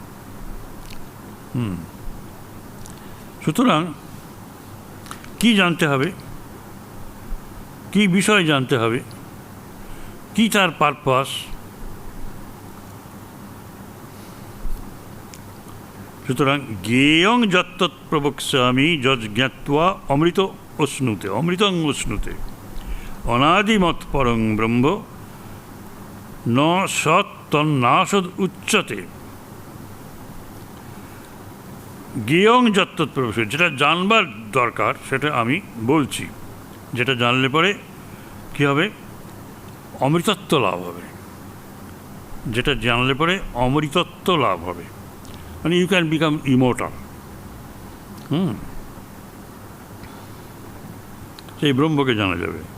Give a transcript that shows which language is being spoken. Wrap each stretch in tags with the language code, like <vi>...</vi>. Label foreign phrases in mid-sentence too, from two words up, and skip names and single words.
<bn>সুতরাং কি জানতে হবে, কি বিষয় জানতে হবে, কি তার পারপাস, সুতরাং</bn> <sa>জ্ঞেয়ং যত্তৎ প্রবক্ষ্যামি যজ্ঞাত্বা অমৃত অশ্নুতে, অমৃতং অশ্নুতে অনাদিমৎ পরং ব্রহ্ম ন সৎ তন্নাসদ উচ্চতে। জ্ঞেয়ং যত্তৎ প্রবক্ষ্যামি,</sa> <bn>যেটা জানবার দরকার সেটা আমি বলছি, যেটা জানলে পরে কী হবে, অমৃতত্ব লাভ হবে। যেটা জানলে পরে অমৃতত্ব লাভ হবে, মানে</bn> <en>you can become immortal.</en> <bn>সেই ব্রহ্মকে জানা যাবে।</bn>